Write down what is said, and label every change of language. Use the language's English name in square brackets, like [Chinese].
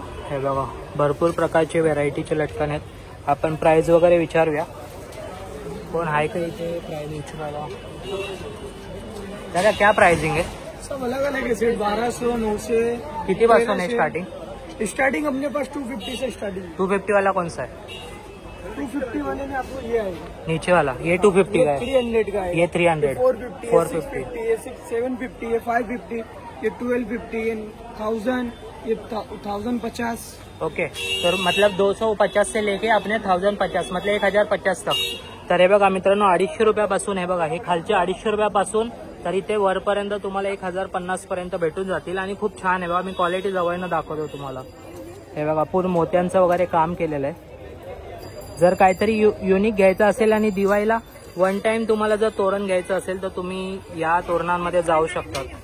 [Marathi] हे बघा, भरपूर प्रकारचे व्हेरायटीचे लटकन आहेत. आपण प्राइस वगैरे विचारूया. कौन आहे का इथे प्राइस विचारायला? [Hindi] दादा क्या प्राइसिंग है? सब अलग अलग है सेट. 1200, 900. [Marathi] किती पासून आहे स्टार्टिंग? [Hindi] स्टार्टिंग अपने पास 250 से स्टार्टिंग. 250 वाला कौन सा है? 250 वाले में आपको ये आएगा. नीचे वाला ये 250 का है. 300 का है. ये 300. 450, 450. ये 750, ये 550, ये 1250, ये 1000, ये 1050. ओके, तर मतलब 250 से लेके अपने 1050 मतलब 1050 तक. [Marathi] तर हे बघा मित्रांनो, 250 रुपयापासून, हे बघा हे खालचे 250 रुपयापासून तर इथे वरपर्यंत तुम्हाला 1050 पर्यंत भेटून जातील. आणि खूप छान आहे बघा, मी क्वालिटी जवळनं दाखवतो तुम्हाला. हे बघा, पूर्ण मोत्यांचं वगैरे काम केलेलं आहे. जर काहीतरी युनिक घ्यायचं असेल आणि दिवाळीला वन टाइम तुम्हाला जर तोरण घ्यायचं असेल तर तुम्ही या तोरणांमध्ये जाऊ शकता.